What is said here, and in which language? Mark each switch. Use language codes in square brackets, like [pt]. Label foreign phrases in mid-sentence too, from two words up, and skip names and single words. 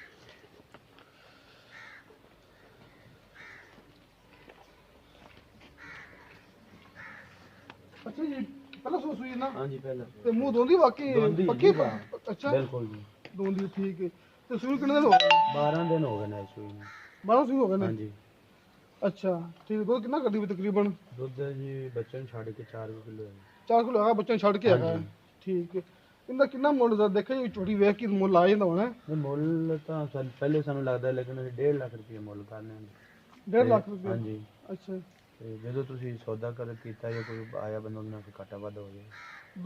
[pa] ਅੱਛਾ ਜੀ ਪਹਿਲਾਂ ਸੂਈ ਨਾ [hi] हां जी पहले [pa] ਤੇ ਮੂੰਹ ਦੋਂਦੀ ਵਾਕਈ ਦੋਂਦੀ ਪੱਕੀ ਜੀ, ਅੱਛਾ [hi] बिल्कुल जी [pa] ਦੋਂਦੀ ਠੀਕ ਹੈ। ਤੇ ਸੂਈ ਕਿੰਨੇ ਦਿਨ ਹੋ ਗਏ? [hi] 12 दिन हो गए ना सुई में [pa] 12 ਸੂਈ ਹੋ ਗਏ [hi] हां [pa] ਨੇ। [hi] जी [pa] ਅੱਛਾ ਠੀਕ ਹੈ। ਦੁੱਧ ਕਿੰਨਾ ਕਰਦੀ ਵੀ ਤਕਰੀਬਨ? [hi] दूध जी बच्चन छाड़ के 4 किलो है [pa] 4 ਕਿਲੋ ਹੈਗਾ, ਬੱਚਾ ਛੱਡ ਕੇ ਹੈਗਾ। ਹਾਂਜੀ। ਠੀਕ ਹੈ। ਇਹਦਾ ਕਿੰਨਾ ਮੁੱਲ ਦਾ ਦੇਖਿਆ ਜੀ, ਛੋਟੀ ਵੇਖ ਕੇ ਮੁੱਲ ਆ ਜਾਂਦਾ ਹੋਣਾ। नहीं मुੱਲ ਤਾਂ ਪਹਿਲੇ ਸਾਨੂੰ ਲੱਗਦਾ ਲੇਕਿਨ ਅਸੀਂ 1.5 ਲੱਖ ਰੁਪਏ ਮੁੱਲ ਕਰਨੇ ਹਨ। 1.5 ਲੱਖ ਰੁਪਏ? ਹਾਂਜੀ ਅੱਛਾ ਤੇ ਜਦੋਂ ਤੁਸੀਂ ਸੌਦਾ ਕਰ ਕੀਤਾ ਜਾਂ ਕੋਈ ਆਇਆ ਬੰਦਾ ਉਹਨਾਂ ਨਾਲ ਘਾਟਾ ਵਾਧਾ ਹੋ ਜਾਏ।